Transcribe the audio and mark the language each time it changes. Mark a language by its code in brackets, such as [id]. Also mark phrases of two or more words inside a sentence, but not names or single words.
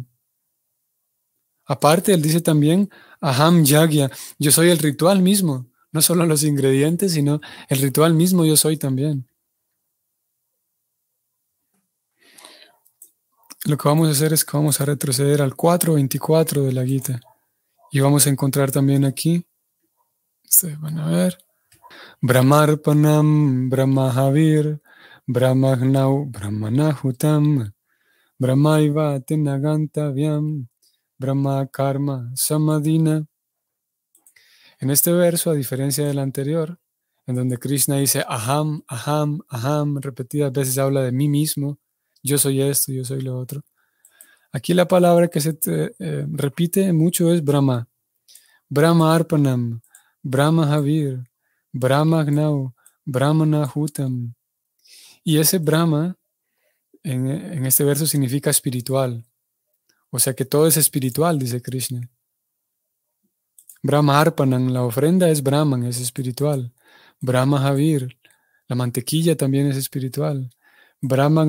[es] Aparte, él dice también, [sa] अहं यज्ञ, [es] yo soy el ritual mismo, no solo los ingredientes, sino el ritual mismo yo soy también. Lo que vamos a hacer es que vamos a retroceder al 4.24 de la Gita y vamos a encontrar también aquí, ustedes van a ver, [sa] ब्रह्मार्पणं, ब्रह्महविर्, ब्रह्माग्नौ, ब्रह्मणाहुतम्, ब्रह्मैव तेनगन्तव्यं, ब्रह्म कर्म समाधिना. [es] En este verso, a diferencia del anterior, en donde Krishna dice [sa] अहं, अहं, अहं, [es] repetidas veces habla de mí mismo, yo soy esto, yo soy lo otro. Aquí la palabra que se repite mucho es Brahma. [sa] ब्रह्म अर्पणं, ब्रह्म हविर्, ब्रह्म ग्नौ, ब्रह्मणा हुतम्. [es] Y ese Brahma en este verso significa espiritual. O sea que todo es espiritual, dice Krishna. [sa] ब्रह्म अर्पणं, [es] la ofrenda es Brahman, es espiritual. [sa] ब्रह्म हविर्, [es] la mantequilla también es espiritual.